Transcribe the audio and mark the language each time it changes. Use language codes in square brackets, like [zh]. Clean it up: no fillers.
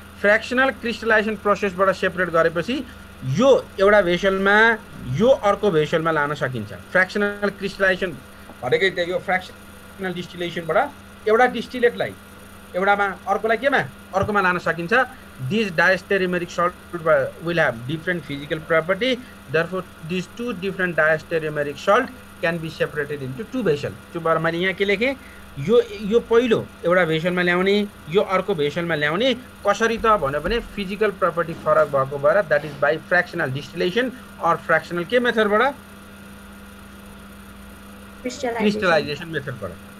[ne] फ्र्याक्सनल crystallisation प्रोसेसबाट separate गरेपछि यो एउटा भेसलमा यो अर्को भेसलमा लान सकिन्छ। फ्र्याक्सनल क्रिस्टलाइजेसन भनेकै त्यही हो। फ्र्याक्सनल डिस्टिलेसनबाट एउटा डिस्टिलेटलाई एउटामा अर्कोलाई केमा अर्कोमा लान सकिन्छ। [en] This diastereomeric salt will have different physical property, therefore this two different diastereomeric salt can be separated into two vessel. [ne] त्यो भएर मैले यहाँ के लेखेँ, यो पहिलो एउटा भेसलमा ल्याउने, यो अर्को भेसलमा ल्याउने। कसरी त भन्यो भने फिजिकल प्रपर्टी फरक भएको भएर [en] that is by fractional distillation or [ne] फ्र्याक्सनल के मेथडबाट क्रिस्टलाइजेसन मेथडबाट।